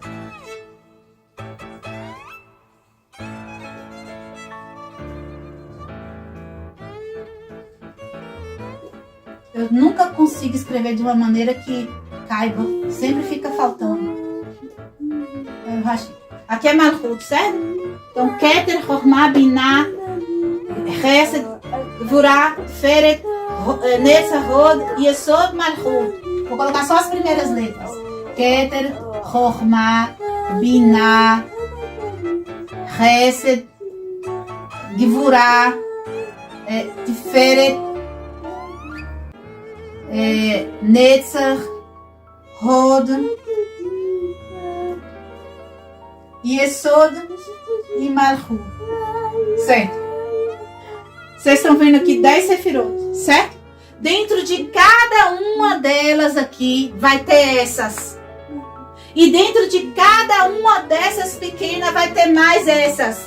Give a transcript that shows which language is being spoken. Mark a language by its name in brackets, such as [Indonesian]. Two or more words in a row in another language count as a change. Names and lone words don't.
[Portuguese] Eu nunca consigo escrever de uma maneira que caiba. Sempre fica faltando. Aqui é Malchut, certo? Então, [Hebrew] כתר, חכמה, בינה, חסד, גבורה, תפארת, נצח, הוד, יסוד, מלכות. [Portuguese] Vou colocar só as primeiras letras. [Hebrew] כתר, חכמה, בינה, חסד, גבורה, תפארת, נצח, הוד, יסוד e Malchut. [Portuguese] Certo? Vocês estão vendo aqui 10 Sefirot, certo? Dentro de cada uma delas aqui vai ter essas. E dentro de cada uma dessas pequenas vai ter mais essas.